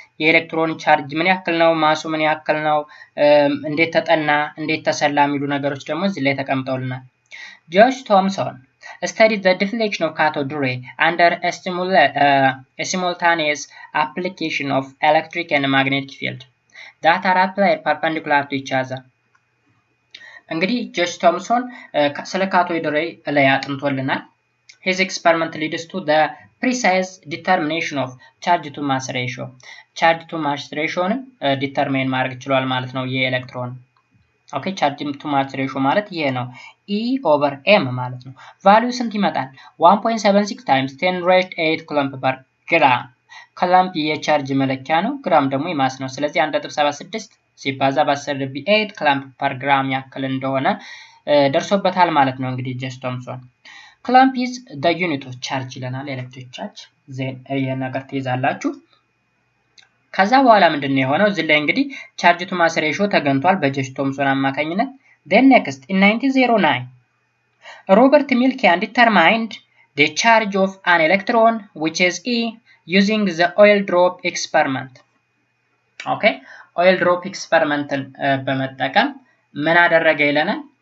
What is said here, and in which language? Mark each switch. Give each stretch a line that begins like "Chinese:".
Amharic: የኤሌክትሮን ቻርጅ ምን ያክል ነው፣ ማሱ ምን ያክል ነው፣ እንዴት ተጠና፣ እንዴት ተሰላ የሚሉ ነገሮች ደግሞ እዚህ ላይ ተቀምጠውልናል።
English: ጆሽ ቶምሰን studied the deflection of cathode ray under a simultaneous application of electric and magnetic field that are applied perpendicular to each other.
Amharic: እንግዲህ ጆሽ ቶምሰን ስለ ካቶድ ሬይ ላይ አጥንቶልናል።
English: His experiment leads to the precise determination of charge to mass ratio. Charge to mass ratio determine
Amharic: ማድረግ ይችላል ማለት ነው የኤሌክትሮን። ኦኬ
English: charge to mass ratio
Amharic: ማለት ይሄ ነው E/m ማለት ነው። ቫልዩ ስንት ይመጣል?
English: 1.76 times 10 raised 8 coulomb per gram.
Amharic: coulomb የቻርጅ መለኪያ ነው፣ ግራም ደግሞ የማስ ነው። ስለዚህ 1.76 ሲባዛ በ10^8
English: coulomb per gram
Amharic: ያክል እንደሆነ ደርሶበታል ማለት ነው። እንግዲህ ጆሽ ቶምሰን
English: coulomb is the unit of charge
Amharic: ይለናል፣ ኤሌክትሪክ ቻርጅ ዜን ይሄን ነገር ትይዛላችሁ። ከዛ በኋላ ምንድነው የሆነው? እዚህ ላይ እንግዲህ ቻርጅ ቱ ማስ ሬሽዮ ተገኝቷል በጆሽ ቶምሰን አማካኝነት።
English: then next in 1909 Robert Millikan determined the charge of an electron which is E using the oil drop experiment.
Amharic: okay oil drop experiment በመጠቀም ምን አደረገ ይለናል?